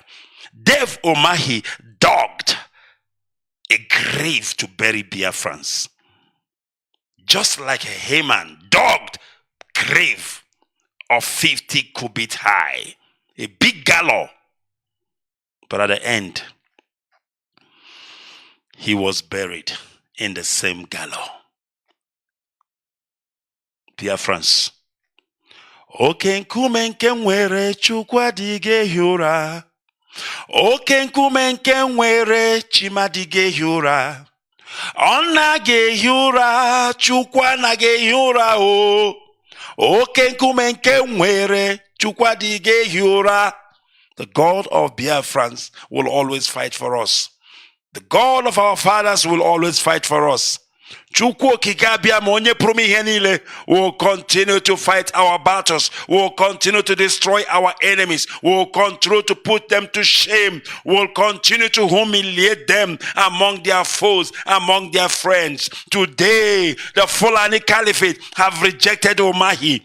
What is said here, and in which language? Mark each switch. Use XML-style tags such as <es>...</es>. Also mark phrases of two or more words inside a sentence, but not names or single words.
<en>Dev Umahi dug a grave to bury Biafrans, just like Haman dug a grave of 50 cubits high, a big gallows. But at the end, he was buried in the same gallows.</en> <ig>Biafrans, oke nkume nke nwere Chukwu adịghị ehi ụra. Oke nkume nke nwere Chima adịghị ehi ụra. Ọ naghị ehi ụra, Chukwu anaghị ehi ụra o. Oke nkume nke nwere Chukwu adịghị ehi ụra.</ig> <en>The God of Biafrans will always fight for us. The God of our fathers will always fight for us.</en> <ig>Chukwu okike abịama onye pụrụ m ihe niile</ig> <en>will continue to fight our battles, will continue to destroy our enemies, will continue to put them to shame, will continue to humiliate them among their foes, among their friends. Today, the Fulani Caliphate have rejected Umahi.</en>